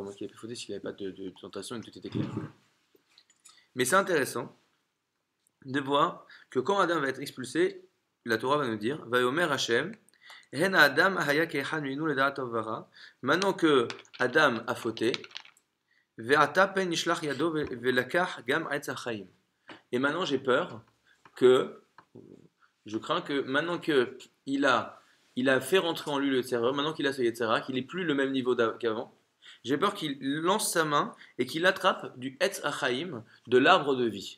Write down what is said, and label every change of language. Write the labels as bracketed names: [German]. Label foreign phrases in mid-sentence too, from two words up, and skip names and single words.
[French] Comment est-ce qu'il a pu fauter s'il n'avait pas de tentation et que tout était clair? Mais c'est intéressant de voir que quand Adam va être expulsé, la Torah va nous dire [Hebrew] ויאמר השם, הן אדם היה כאחד ממנו לדעת טוב ורע. [French] Maintenant que Adam a fauté, [Hebrew] ועתה פן ישלח ידו ולקח גם עץ החיים. [French] Et maintenant j'ai peur que, je crains que maintenant que il a fait rentrer en lui le Yetzirah, maintenant qu'il a ce Yetzirah, qu'il n'est plus le même niveau qu'avant, j'ai peur qu'il lance sa main et qu'il attrape du [Hebrew] עץ החיים, [French] de l'arbre de vie.